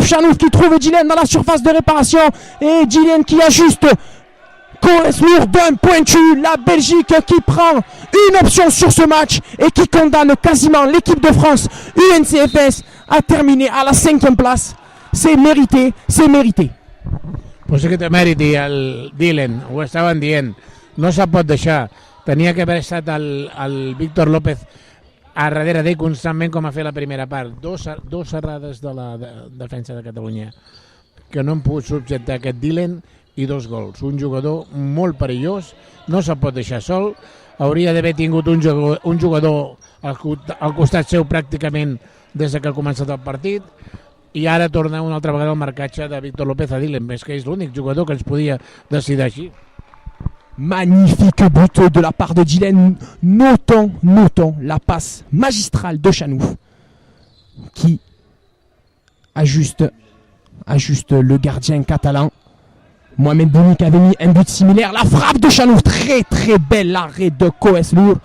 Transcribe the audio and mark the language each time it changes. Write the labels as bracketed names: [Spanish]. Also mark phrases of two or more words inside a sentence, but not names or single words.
[French] Chanouf qui trouve Dylan dans la surface de réparation et Dylan qui ajuste. Coeslour d'un pointu. La Belgique qui prend une option sur ce match et qui condamne quasiment l'équipe de France UNCFS à terminer à la 5e place. C'est mérité, c'est mérité. [Catalan] Pues sí que té mèrit i el Dylan, ho estaven dient, no se'l pot deixar. Tenia que haver estat el Víctor López a darrere d'ell constantment com a fer la primera part. Dos errades de la defensa de Catalunya que no han pogut subjectar aquest Dylan i 2 gols. Un jugador molt perillós, no se'l pot deixar sol, hauria d'haver tingut un jugador al costat seu pràcticament des que ha començat el partit. I ara torna una altra vegada el marcatge de Víctor López a Dylan, més que és l'únic jugador que ens podia decidir així. [French] Magnifique but de la part de Dylan. Notons la passe magistrale de Chanouf qui ajuste le gardien catalan. Mohamed Bouni qui avait mis un but similaire. La frappe de Chanouf, très très bel arrêt de Coeslour.